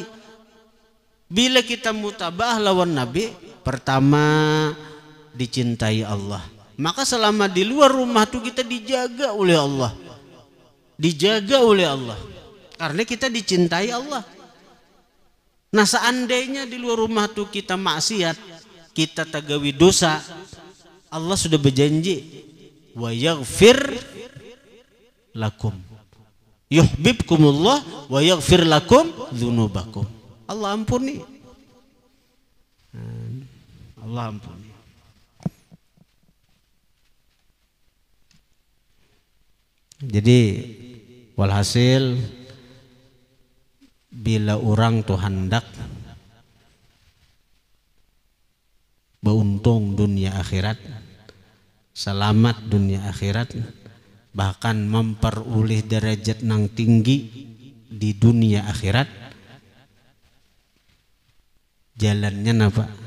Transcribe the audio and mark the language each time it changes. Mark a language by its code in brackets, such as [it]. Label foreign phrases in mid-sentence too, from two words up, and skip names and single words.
[bjn] Bila kita mutabaah lawan Nabi pertama dicintai Allah, maka selama di luar rumah tuh kita dijaga oleh Allah, karena kita dicintai Allah. Nah seandainya di luar rumah tuh kita maksiat, kita tagawi dosa, Allah sudah berjanji [ar] ويغفر لكم يحببكم الله ويغفر لكم ذنوبكم. [bjn] Allah ampuni. Allah ampuni. Jadi walhasil bila orang tuh hendak beruntung dunia akhirat, selamat dunia akhirat, bahkan memperoleh derajat nang tinggi di dunia akhirat, jalannya apa?